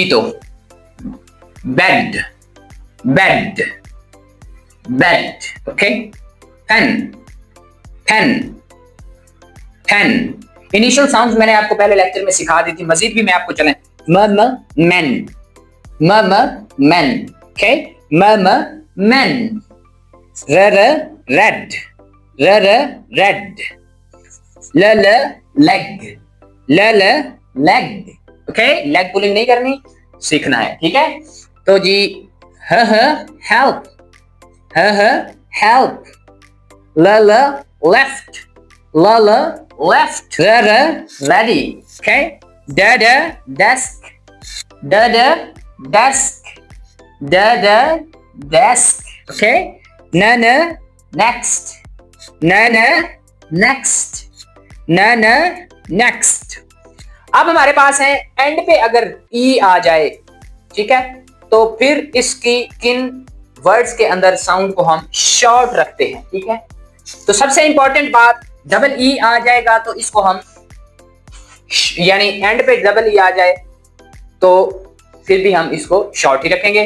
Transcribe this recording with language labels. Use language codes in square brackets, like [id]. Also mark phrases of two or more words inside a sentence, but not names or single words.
[en] तो bed, bed, bed, okay. pen, pen, pen. initial sounds [hi] मैंने आपको पहले लेक्चर में सिखा दी थी, मजीद भी मैं आपको चलें। [en] m m man, m m man, okay. m m man. r r red, r r red. l l leg, l l leg, okay. leg pulling [hi] नहीं करनी, सीखना है, ठीक है। [en] तो जी h help, h help. l l left, l l left. r r ready, okay. d d desk, d d desk, d d desk, okay. n n next, n n next, n n next. [hi] अब हमारे पास है एंड पे अगर ई आ जाए, ठीक है, तो फिर इसकी किन वर्ड्स के अंदर साउंड को हम शॉर्ट रखते हैं, ठीक है। तो सबसे इंपॉर्टेंट बात, [en] double E [hi] आ जाएगा तो इसको हम, यानी एंड पे डबल ई आ जाए तो फिर भी हम इसको शॉर्ट ही रखेंगे।